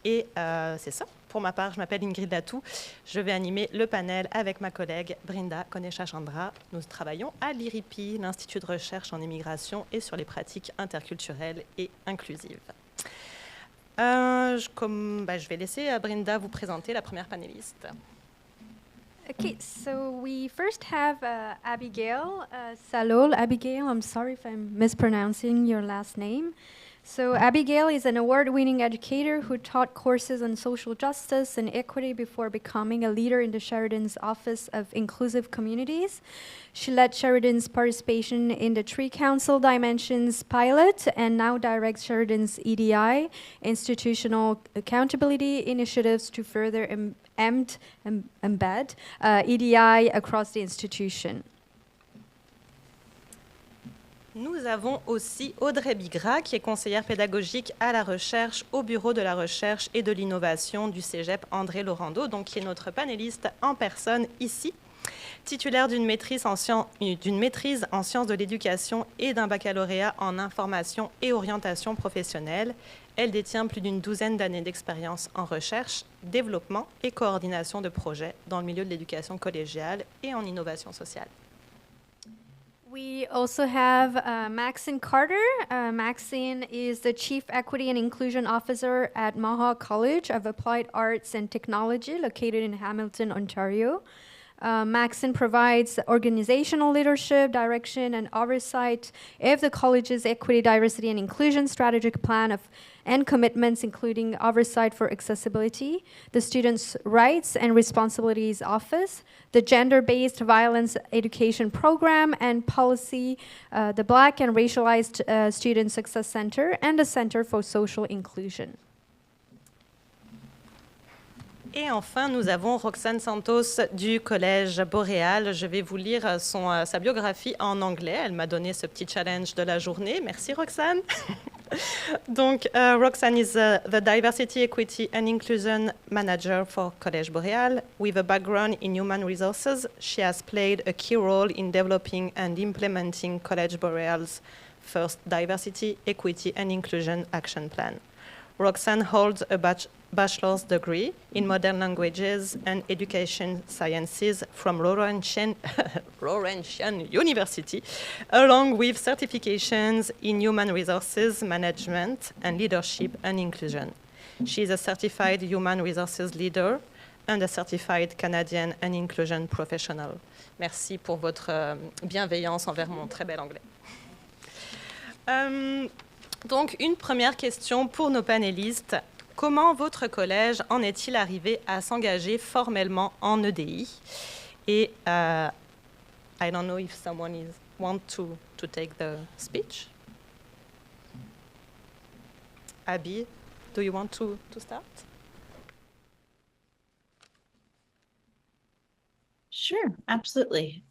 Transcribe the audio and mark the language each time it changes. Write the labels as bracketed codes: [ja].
[fr] Et c'est ça. Pour ma part, je m'appelle Ingrid Lathoud. Je vais animer le panel avec ma collègue Brintha, Koneshachandra. Nous travaillons à l'IRIPII, l'Institut de recherche en immigration et sur les pratiques interculturelles et inclusives. Je vais laisser Brintha vous présenter la première panéliste. [en] Okay, so we first have Abigail, Salole. Abigail, I'm sorry if I'm mispronouncing your last name. So Abigail is an award-winning educator who taught courses on social justice and equity before becoming a leader in the Sheridan's Office of Inclusive Communities. She led Sheridan's participation in the Tree Council Dimensions pilot and now directs Sheridan's EDI, Institutional Accountability Initiatives, to further embed EDI across the institution. [fr] Nous avons aussi Audrey Bigras, qui est conseillère pédagogique à la recherche au Bureau de la recherche et de l'innovation du Cégep André-Laurendeau, donc qui est notre panéliste en personne ici. Titulaire d'une maîtrise en sciences de l'éducation et d'un baccalauréat en information et orientation professionnelle, elle détient plus d'une douzaine d'années d'expérience en recherche, développement et coordination de projets dans le milieu de l'éducation collégiale et en innovation sociale. [en] We also have Maxine Carter. Maxine is the Chief Equity and Inclusion Officer at Mohawk College of Applied Arts and Technology, located in Hamilton, Ontario. Maxine provides organizational leadership, direction, and oversight of the college's equity, diversity, and inclusion strategic plan and commitments, including oversight for accessibility, the Students' Rights and Responsibilities Office, the Gender-Based Violence Education Program and Policy, the Black and Racialized Student Success Center, and the Center for Social Inclusion. [fr] Et enfin, nous avons Roxanne Santos du Collège Boréal. Je vais vous lire sa biographie en anglais. Elle m'a donné ce petit challenge de la journée. Merci Roxanne. Donc, [en] Roxanne is the Diversity, Equity and Inclusion Manager for Collège Boréal. With a background in human resources, she has played a key role in developing and implementing Collège Boréal's first Diversity, Equity and Inclusion Action Plan. Roxanne holds a bachelor's degree in modern languages and education sciences from Laurentian University, along with certifications in human resources management and leadership and inclusion. She is a certified human resources leader and a certified Canadian and inclusion professional. [fr] Merci pour votre bienveillance envers mon très bel anglais. Donc, une première question pour nos panélistes. Comment votre collège en est-il arrivé à s'engager formellement en EDI? Et [en] I don't know if someone want to take the speech. Abby, do you want to start? Sure, absolutely.